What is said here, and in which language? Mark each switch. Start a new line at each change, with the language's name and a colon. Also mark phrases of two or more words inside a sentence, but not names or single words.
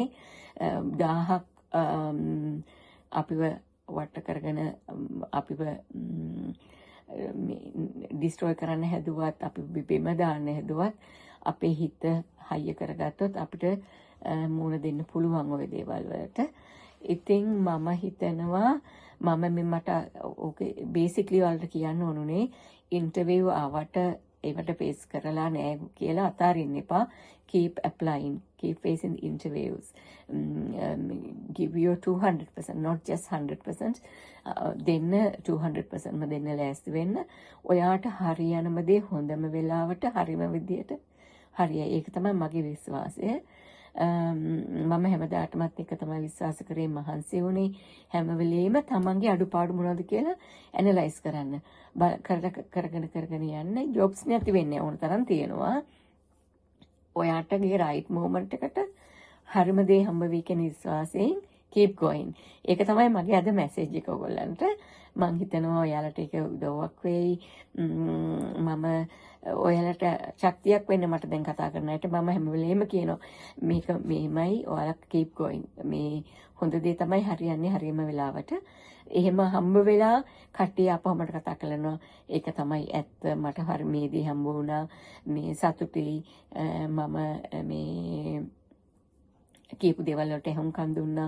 Sinhala: 1000ක් අපිව වට කරගෙන අපිව ඩිස්ට්‍රොයි කරන්න හැදුවත්, අපි බිම දාන්න හැදුවත් අපේ හිත හයිය කරගත්තොත් අපිට මුණ දෙන්න පුළුවන් ওই දේවල් වලට. ඉතින් මම හිතනවා මට
English: okay basically
Sinhala: වලට කියන්න ඕනුනේ ඉන්ටර්විව් ආවට ඒවට ෆේස් කරලා නෑ කියලා අතාරින්න එපා.
English: Keep applying, keep facing interviews. Give your 200%, not just 100%.
Sinhala: දෙන්න 200% දෙන්න ලෑස්ති වෙන්න. ඔයාට හරියනම දේ හොඳම වෙලාවට හරිම විදියට හරියයි. ඒක තමයි මගේ විශ්වාසය. මම හැමදාටමත් එක තමයි විශ්වාස කරේ, මහන්සි වුණේ හැම වෙලෙම තමන්ගේ අඩුපාඩු මොනවද කියලා ඇනලයිස් කරන්න. කරගෙන යන්න. ජොබ්ස් නැති වෙන්නේ ඕන තරම් තියෙනවා. ඔයාටගේ
English: right moment
Sinhala: එකට හරිම දේ හම්බ වෙයි කියන විශ්වාසයෙන්
English: keep going.
Sinhala: ඒක තමයි මගේ අද මැසේජ් එක ඔයගොල්ලන්ට. මම හිතනවා ඔයාලට ඒක උදව්වක් වෙයි. මම ඔයාලට ශක්තියක් වෙන්න මට දැන් කතා කරන අයට මම හැම වෙලෙම කියනවා මේක මෙහෙමයි, ඔයාලා
English: keep going.
Sinhala: මේ හොඳ දේ තමයි හරියන්නේ හරියම වෙලාවට. එහෙම හම්බ වෙලා කට්ටිය අපව මට කතා කරනවා ඒක තමයි ඇත්ත, මට හරි මේ දේ හම්බ වුණා, මේ සතුටුයි, මම මේ කියපු දේවල් වලට හුම්කම් දුන්නා.